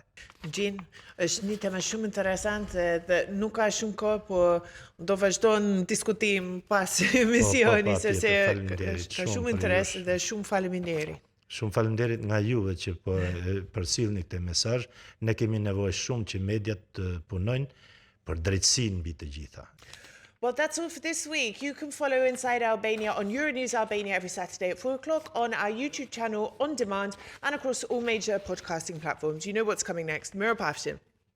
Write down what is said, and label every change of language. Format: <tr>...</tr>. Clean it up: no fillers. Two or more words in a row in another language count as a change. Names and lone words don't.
<sq>Gjin, është një tema shumë interesante dhe nuk ka shumë kohë, por do vazhdojnë diskutim pas emisioni, sepse ka shumë interes dhe shumë faleminderit. Shumë faleminderit nga juve që përcjellni këtë mesazh. Ne kemi nevojë shumë që mediat të punojnë për drejtësinë mbi të gjitha.</sq> <en>Well, that's all for this week. You can follow Inside Albania on Euronews Albania every Saturday at 4 o'clock, on our YouTube channel, on demand, and across all major podcasting platforms. You know what's coming next.</en> <sq>Mirapafshim.</sq>